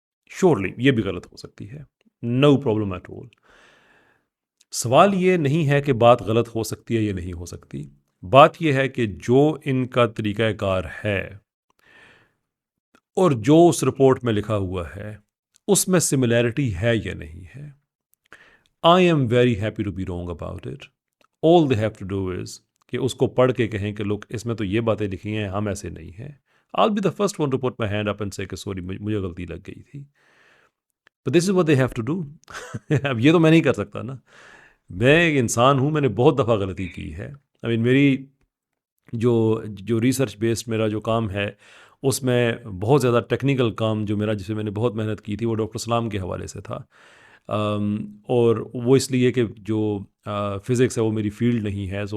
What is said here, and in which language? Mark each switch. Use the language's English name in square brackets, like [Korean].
[Urdu] Surely یہ بھی غلط ہو سکتی ہے، [English] No problem at all. [Urdu] سوال یہ نہیں ہے کہ بات غلط ہو سکتی ہے یا نہیں ہو سکتی، بات یہ ہے کہ جو ان کا طریقہ کار ہے اور جو اس رپورٹ میں لکھا ہوا ہے اس میں سملیرٹی ہے یا نہیں ہے. [English] I am very happy to be wrong about it. All they have to do is [Urdu] کہ اس کو پڑھ کے کہیں کہ لوگ اس میں تو یہ باتیں لکھی ہیں، ہم ایسے نہیں ہیں. [English] I'll be the first one to put my hand up and say [Urdu] کہ سوری مجھے غلطی لگ گئی تھی. [English] But this is what they have to do. [Urdu] اب یہ تو میں نہیں کر سکتا نا. میں ایک انسان ہوں، میں نے بہت دفعہ غلطی کی ہے. میری جو ریسرچ بیسڈ میرا جو کام ہے اس میں بہت زیادہ ٹیکنیکل کام جو میرا، جس میں نے بہت محنت کی تھی، وہ ڈاکٹر سلام کے حوالے سے تھا. اور وہ اس لیے کہ جو فزکس ہے وہ میری فیلڈ نہیں ہے.